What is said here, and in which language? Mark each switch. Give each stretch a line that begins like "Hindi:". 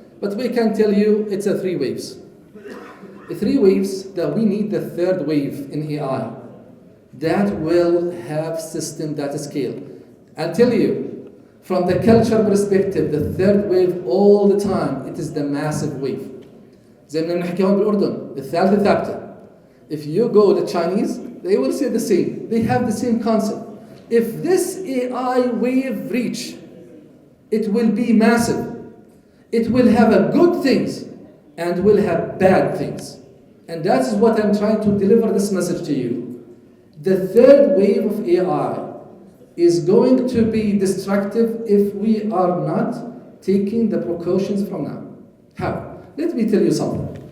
English: but we can tell you it's a 3 waves. The 3 waves that we need the 3rd wave in AI that will have system that scale. I'll tell you, from the culture perspective, the 3rd wave all the time, it is the massive wave.
Arabic: زي ما بنحكي هون بالأردن الثالثة ثابتة.
English: If you go to Chinese, they will say the same. They have the same concept. If this AI wave reach, it will be massive. It will have a good things and will have bad things. And that is what I'm trying to deliver this message to you. The 3rd wave of AI is going to be destructive if we are not taking the precautions from now. How? Let me tell you something.